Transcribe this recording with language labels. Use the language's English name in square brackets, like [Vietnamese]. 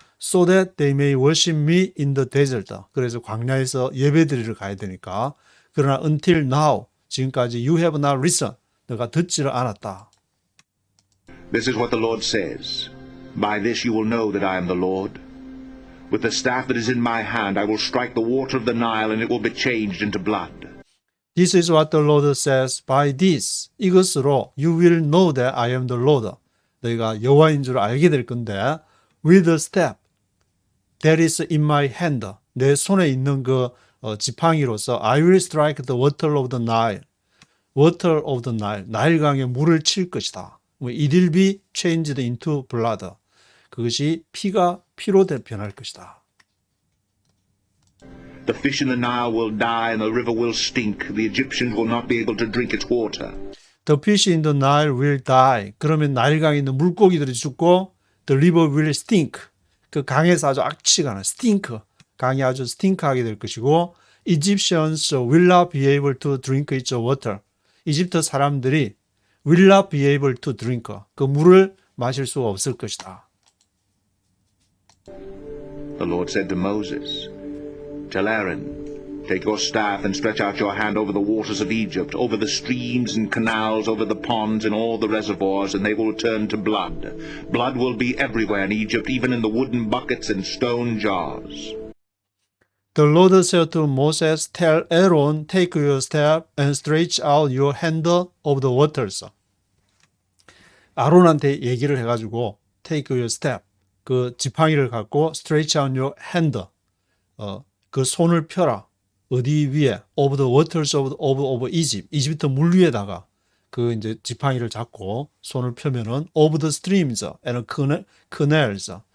[English] So that they may worship me in the desert. [Korean] 그래서 광야에서 예배드리러 가야 되니까. 그러나 [English] until now, [Korean] 지금까지 [English] you have not listened. [Korean] 너가 듣지를 않았다. [English] This is what the Lord says. By this you will know that I am the Lord. With the staff that is in my hand, I will strike the water of the Nile, and it will be changed into blood. This is what the Lord says. By this, [Korean] 이것으로 [English] you will know that I am the Lord. [Korean] 너희가 여호와인 줄 알게 될 건데, [English] with a staff that is in my hand. [Korean] 내 손에 있는 그 지팡이로서 [English] I will strike the water of the Nile. water of the Nile. [Korean] 나일강에 물을 칠 것이다. [English] It will be changed into blood. [Korean] 그것이 피가 피로 변할 것이다. [English] The fish in the Nile will die and the river will stink. The Egyptians will not be able to drink its water. The fish in the Nile will die. [Korean] 그러면 나일강에 있는 물고기들이 죽고 [English] the river will stink. [Korean] 그 강에서 아주 악취가 나. [English] stink. [Korean] 강이 아주 스팅크하게 될 것이고 [English] Egyptians will not be able to drink its water. [Korean] 이집트 사람들이 [English] will not be able to drink. [Korean] 그 물을 마실 수가 없을 것이다. [English] The Lord said to Moses, Tell Aaron, take your staff and stretch out your hand over the waters of Egypt, over the streams and canals, over the ponds and all the reservoirs, and they will turn to blood. Blood will be everywhere in Egypt, even in the wooden buckets and stone jars. The Lord said to Moses, Tell Aaron, take your staff and stretch out your hand over the waters. [Korean] 아론한테 얘기를 해가지고 [English] take your staff, [Korean] 그 지팡이를 갖고 [English] stretch out your hand, [Korean] 그 손을 펴라. 어디 위에? [English] over the waters of Egypt. [Korean] 이집트 물 위에다가 그 이제 지팡이를 잡고 손을 펴면은 [English] over the streams and canals.